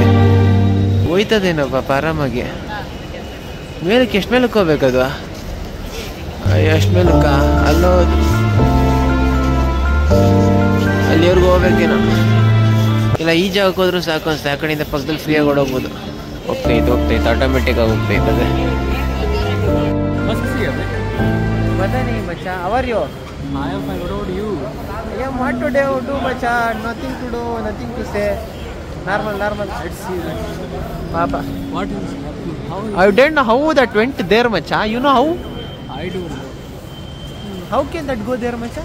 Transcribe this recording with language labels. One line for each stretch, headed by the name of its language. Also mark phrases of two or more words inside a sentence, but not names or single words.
Kannada: ಹೋಯ್ತದೇನೋ ಪಾಪ ಆರಾಮಾಗಿ. ಮೇಲಕ್ಕೆ ಎಷ್ಟು ಮೇಲಕ್ಕೆ ಹೋಗ್ಬೇಕದು? ಎಷ್ಟು ಮೇಲಕ್ಕ? ಅಲ್ಲೋದು ಅಲ್ಲಿವರೆಗೂ ಹೋಗ್ಬೇಕೇನೋ. ಇಲ್ಲ ಈ ಜಾಗಕ್ಕೆ ಹೋದ್ರೂ ಸಾಕು ಅನ್ಸುತ್ತೆ. ಆ ಕಡೆಯಿಂದ ಪಕ್ಕದಲ್ಲಿ ಫ್ರೀಯಾಗಿ ಓಡೋಗ್ಬೋದು. ಹೋಗ್ತೈತೆ ಆಟೋಮೆಟಿಕ್ ಆಗಿ ಹೋಗ್ತೈತೆ. ಅದೇ
Hindi: पता नहीं बच्चा,
English: how are you? I am fine. What about you? I am what to do बच्चा, nothing to do, nothing to say. Normal. Let's see. Papa. What is happening? How? I don't know how that went there, macha. You know how? I don't know. How can that go there, macha?